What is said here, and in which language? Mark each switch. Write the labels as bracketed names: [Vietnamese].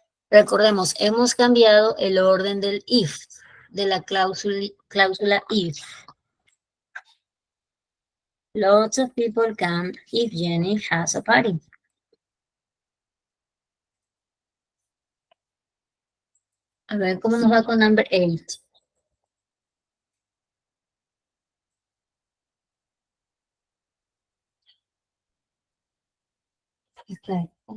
[Spanish] Recordemos, hemos cambiado el orden del if, de la cláusula if. [English] Lots of people come if Jenny has a party. [Spanish] A ver cómo nos va con [English] number 8. Okay.